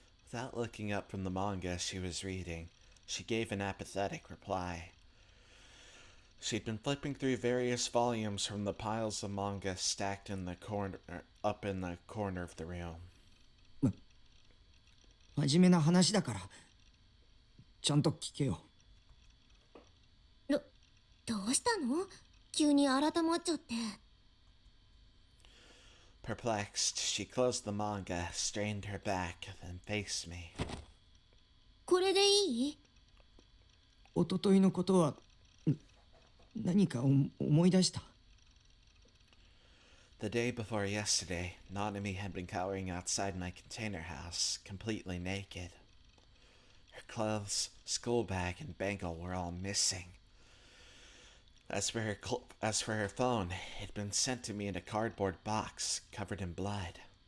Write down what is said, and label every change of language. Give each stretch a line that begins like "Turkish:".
English: without looking up from the manga she was reading, she gave an apathetic reply. She'd been flipping through various volumes from the piles of manga stacked in the corner, up in the corner of the room.
Japanese: 真面目な話だから、ちゃんと聞けよ。どうしたの？急に改まっちゃって。
English: Perplexed, she closed the manga, strained her back, then faced me.
Japanese: これでいい？おとといのことは、何か思い出した。
English: The day before yesterday, Nanami had been cowering outside my container house, completely naked. Her clothes, school bag, and bangle were all missing. As for her phone, it had been sent to me in a cardboard box covered in blood.